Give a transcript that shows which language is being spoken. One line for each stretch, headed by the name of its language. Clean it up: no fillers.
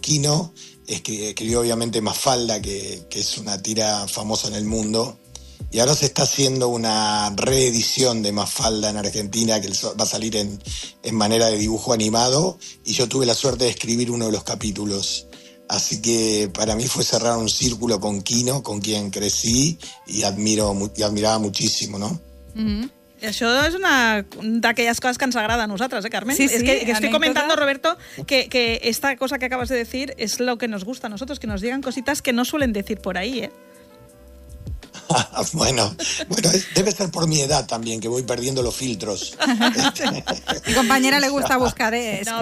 Spanish: Quino escribió obviamente Mafalda, que es una tira famosa en el mundo, y ahora se está haciendo una reedición de Mafalda en Argentina, que va a salir en manera de dibujo animado, y yo tuve la suerte de escribir uno de los capítulos. Así que para mí fue cerrar un círculo con Quino, con quien crecí y admiraba muchísimo, ¿no?
Catalan: I això és una d'aquelles coses que ens agrada a nosaltres, Carmen?
Spanish: Sí, sí, es que estoy comentando, Roberto, que esta cosa que acabas de decir es lo que nos gusta a nosotros, que nos digan cositas que no suelen decir por ahí, ¿eh? Bueno, debe ser por mi edad también, que voy perdiendo los filtros. Mi compañera le gusta buscar exclusivas.